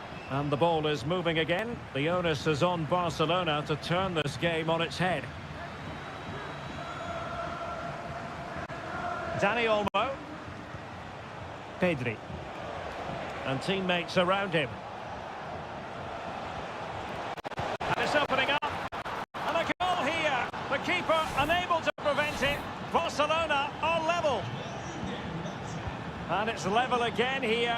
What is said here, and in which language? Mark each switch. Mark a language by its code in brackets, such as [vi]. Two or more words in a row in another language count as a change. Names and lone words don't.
[en] And the ball is moving again. The onus is on Barcelona to turn this game on its head. Dani Olmo. Pedri. And teammates around him. And it's opening up. And a goal here. The keeper unable to prevent it. Barcelona are level. And it's level again here.